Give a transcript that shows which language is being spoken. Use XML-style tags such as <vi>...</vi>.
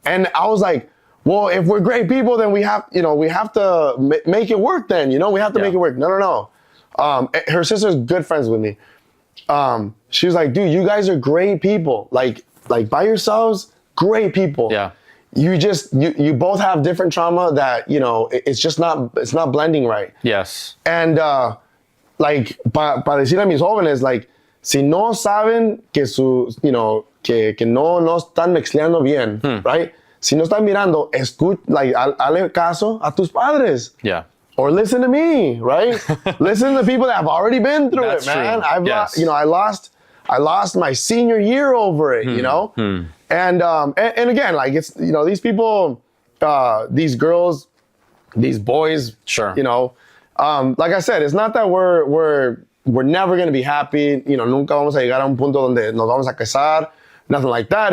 <en>And I was like, well, if we're great people, then we have to make it work then, you know? We have to make it work. No. Her sister's good friends with me. She was like, dude, you guys are great people. Like by yourselves, great people. Yeah. You both have different trauma that, you know, it's not blending right. Yes. And like,</en> <es>para decir a mis jóvenes, like, si no saben que que no están mezclando bien,</es> <en>right?</en> <es>Si no están mirando, hale caso a tus padres.</es> <en>Yeah. Or listen to me, right? Listen to people that have already been through it, man. True. I lost my senior year over it, you know? And again, like, it's, you know, these people, these girls, these boys, you know, like I said, it's not that we're never going to be happy, you know,</en> <es>nunca vamos a llegar a un punto donde nos vamos a casar,</es> <en>nothing like that.</en>